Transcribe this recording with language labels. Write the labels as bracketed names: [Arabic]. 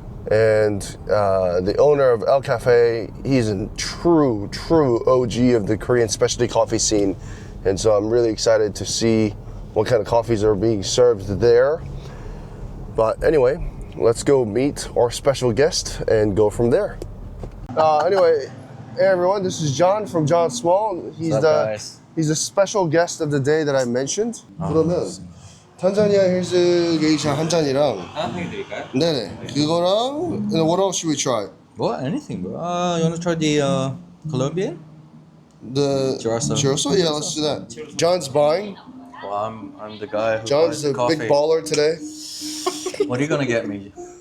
[English] And the owner of El Cafe, he's a true OG of the Korean specialty coffee scene, and so I'm really excited to see what kind of coffees are being served there. But anyway, let's go meet our special guest and go from there. Anyway. Hey everyone, this is John from John Small. He's the special guest of the day that I mentioned. [Korean] 그러면 탄자니아 힐스 게이샤 한 잔이랑 해드릴까요? 네네 그거랑 [English] what else should we try? What? Anything, bro. You want to try the Colombian? The churroso? Yeah, let's do that. John's buying. Well, I'm the guy who John's the coffee. big baller today. What are you gonna get me?